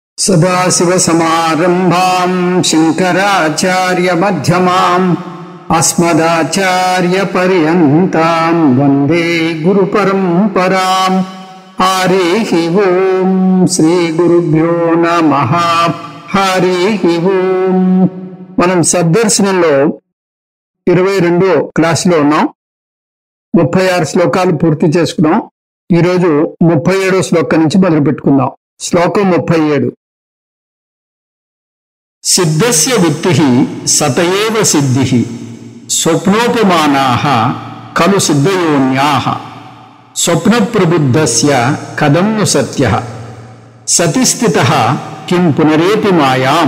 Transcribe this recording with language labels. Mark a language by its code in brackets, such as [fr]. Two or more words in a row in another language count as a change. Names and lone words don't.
[sa] सदाशिवसमारम्भां शङ्कराचार्यमध्यमाम् अस्मदाचार्यपर्यन्तां वन्दे गुरुपरम्पराम्। हरिः ओम् श्रीगुरुभ्यो नमः। हरिः ओम्। [te] మనం సద్దర్శనంలో 22వ క్లాసులో ఉన్నాం. 36 శ్లోకాలు పూర్తి చేసుకున్నాం. ఈరోజు 37వ శ్లోకం నుంచి మొదలు పెట్టుకుందాం. శ్లోకం 37. [sa] సిద్ధస్య వృత్తిః సతయేవ సిద్ధిః స్వప్నోపమానాః ఖలు సిద్ధయోన్యాః స్వప్న ప్రబుద్ధస్య కథం ను సత్యః సతి స్థితః కిం పునరేతి మాయాం.